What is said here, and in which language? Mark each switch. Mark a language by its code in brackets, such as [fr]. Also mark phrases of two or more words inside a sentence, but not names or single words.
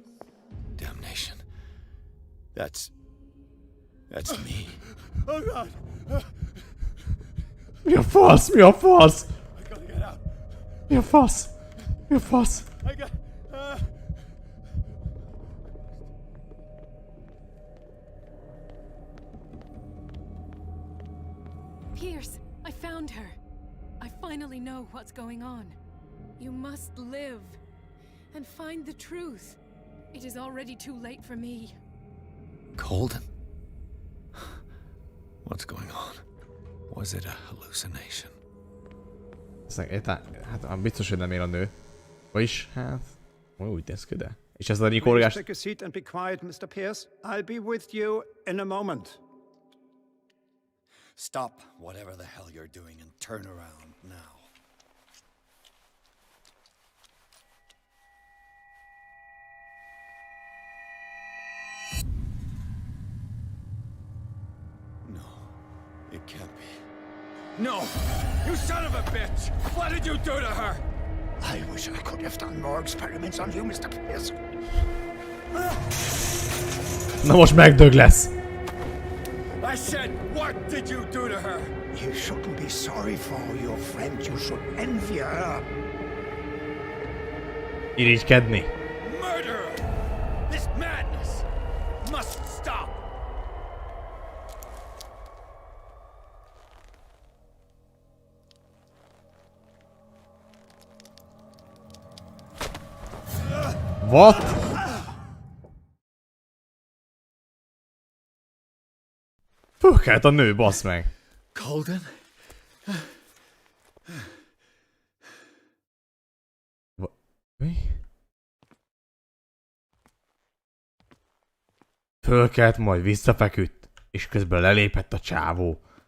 [en] Damnation. That's me. Oh God! [hu] Mi a fasz? Mi a fasz? Mi a fasz? Mi a fasz? [en] Pierce, I found her. I finally know what's going on. You must live and find the truth. It is already too late for me. Colden? What's going on? Was it a hallucination? [hu] Hát biztos, hogy nem él a nő. Vagyis, hát... Úgy néz ki, de... És ez a nyikorgás... [en] Take a seat and be quiet, Mr. Pierce. I'll be with you in a moment. Stop whatever the hell you're doing and turn around now. No, it can't be. No! You son of a bitch! What did you do to her? I wish I could have done more experiments on you, Mr. Pierce. [hu] Na most megdög lesz. [en] I said, what did you do to her? You shouldn't be sorry for your friend. You should envy her. [hu] Irigykedni. [en] Murderer! This madness must stop! What? [hu] Fölkelt a nő, bassz meg. Colden? Mi? Fölkelt, majd visszafeküdt, és közben lelépett a csávó.